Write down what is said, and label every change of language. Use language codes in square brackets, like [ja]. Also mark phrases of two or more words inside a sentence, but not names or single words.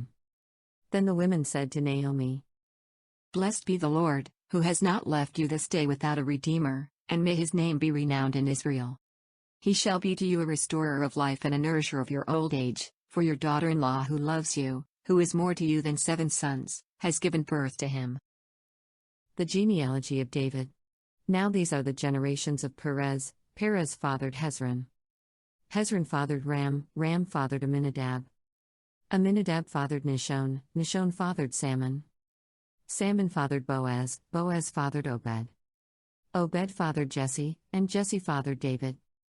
[en] Then the women said to Naomi, Blessed be the Lord, who has not left you this day without a redeemer, and may his name be renowned in Israel. He shall be to you a restorer of life and a nourisher of your old age, for your daughter-in-law who loves you, who is more to you than 7 sons, has given birth to him. The genealogy of David. Now these are the generations of Perez. Perez fathered Hezron. Hezron fathered Ram. Ram fathered Amminadab. Amminadab fathered Nahshon. Nahshon fathered Salmon. Salmon fathered Boaz. Boaz fathered Obed. Obed fathered Jesse, and Jesse fathered David.